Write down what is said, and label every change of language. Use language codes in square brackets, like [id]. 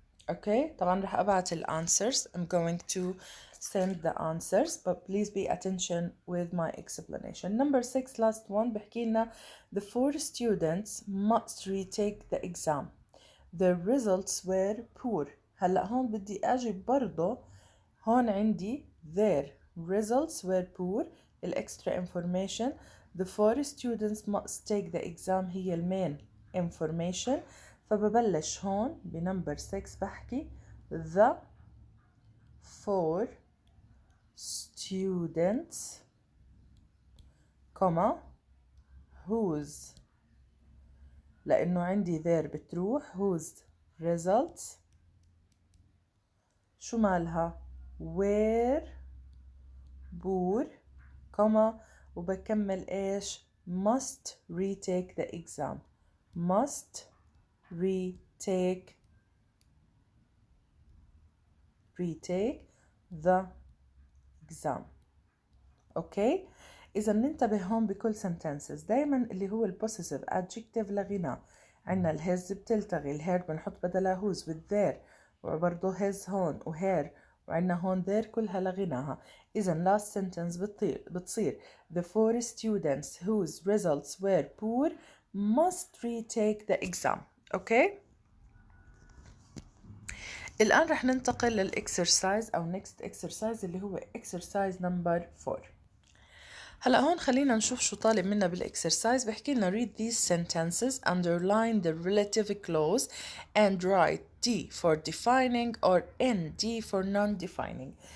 [ar] اوكي طبعا رح ابعت ال answers. [en] I'm going to send the answers but please be attention with my explanation. Number 6 last one [ar] بحكي لنا [en] the 4 students must retake the exam. Their results were poor. [ar] هلا هون بدي اجي برضو هون عندي [en] their results were poor [ar] ال extra information. [en] The 4 students must take the exam [ar] هي المين [en] information. [ar] فببلش هون بنمبر 6 بحكي [en] the 4 students [ar] كما whose، لأنه عندي there بتروح [en] whose results [ar] شو مالها [en] were poor [ar] كما وبكمل إيش [en] must retake the exam. must retake the exam. [ar] اوكي اذا ننتبه هون بكل sentences دايما اللي هو البوسيسيف adjective لغنى. عنا الهز بتلتغي، الهير بنحط بدلها whose والذير، وبرضه his هون وهير، وعنا هون there كلها لغناها. إذا [en] last sentence [ar] بتصير [en] the 4 students whose results were poor must retake the exam. [ar] اوكي الآن رح ننتقل للإكسرسايز أو [en] next exercise [ar] اللي هو [en] exercise number 4. [ar] هلا هون خلينا نشوف شو طالب منا بالإكسرسايز. بحكي لنا [en] read these sentences, underline the relative clause and write D for defining or ND for non-defining.